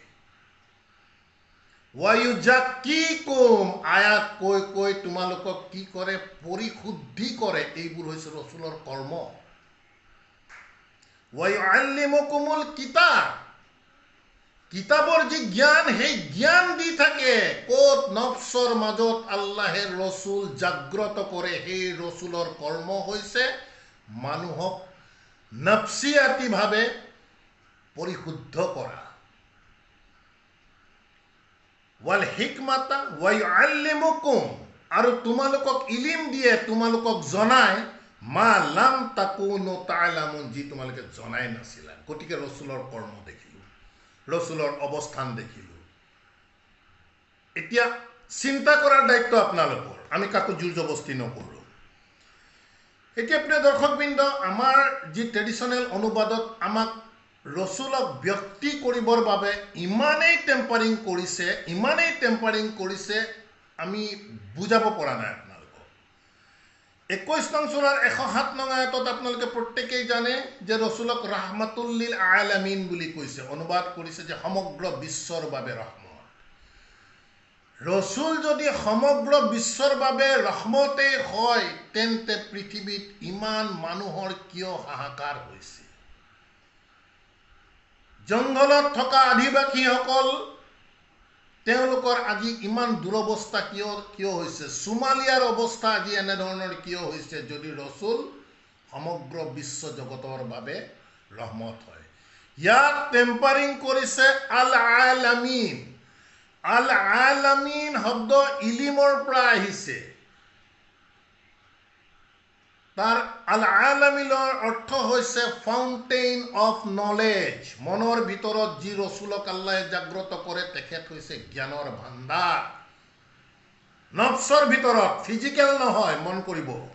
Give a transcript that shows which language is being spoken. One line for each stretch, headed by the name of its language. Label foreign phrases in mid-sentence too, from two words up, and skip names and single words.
Assamese: ওয়ায়ুজাক্কিকুম আয়াত কৈ তোমালোকক কি কৰে পৰিশুদ্ধি কৰে এইবোৰ হৈছে ৰসুলৰ কৰ্ম
Arabic: ويعلمكم الكتاب
Assamese: কিতাবৰ যে জ্ঞান সেই জ্ঞান দি থাকে কোত নফসৰ মাজত আল্লাহে ৰসুল জাগ্ৰত কৰে সেই ৰসুলৰ কৰ্ম হৈছে মানুহক নফসিয়াতি ভাবে পৰিশুদ্ধ কৰা
Arabic: والحكمة ويعلمكم
Assamese: আৰু তোমালোকক ইলম দিয়ে তোমালোকক জনায়
Arabic: ما لم تكونوا تعلمون
Assamese: যি তোমালোকে জনাই নাছিলা গতিকে ৰসুলৰ কৰ্ম দেখিলো ৰসুলৰ অৱস্থান দেখিলোঁ। এতিয়া চিন্তা কৰাৰ দায়িত্ব আপোনালোকৰ, আমি কাকো জোৰ জবস্তি নকৰোঁ। এতিয়া প্ৰিয় দৰ্শকবৃন্দ, আমাৰ যি ট্ৰেডিশ্যনেল অনুবাদত আমাক ৰসুলক ব্যক্তি কৰিবৰ বাবে ইমানেই টেম্পাৰিং কৰিছে আমি বুজাব পৰা নাই আপোনালোকক। 21 নং সূৰাৰ 107 নং আয়াতত আপোনালোকে প্ৰত্যেকেই জানে যে ৰসুলক
Arabic: رحمة للعالمين
Assamese: বুলি কৈছে, অনুবাদ কৰিছে যে সমগ্ৰ বিশ্বৰ বাবে ৰহমত। ৰসুল যদি সমগ্ৰ বিশ্বৰ বাবে ৰহমতেই হয়, তেন্তে পৃথিৱীত ইমান মানুহৰ কিয় হাহাকাৰ হৈছে? জংঘলত থকা আদিবাসীসকল, তেওঁলোকৰ আজি ইমান দুৰৱস্থা কিয় হৈছে? সোমালিয়াৰ অৱস্থা আজি এনেধৰণৰ কিয় হৈছে? যদি ৰসুল সমগ্ৰ বিশ্ব জগতৰ বাবে ৰহমত হয়। ইয়াত টেম্পাৰিং কৰিছে
Arabic: العالمين. العالمين
Assamese: শব্দ ইলিমৰ পৰা আহিছে। তাৰ
Arabic: العالمين
Assamese: অৰ্থ হৈছে
English: fountain of knowledge.
Assamese: মনৰ ভিতৰত যি ৰসুলক আল্লাহে জাগ্ৰত কৰে, তেখেত হৈছে জ্ঞানৰ ভাণ্ডাৰ। নফছৰ ভিতৰত, ফিজিকেল নহয়, মন কৰিব।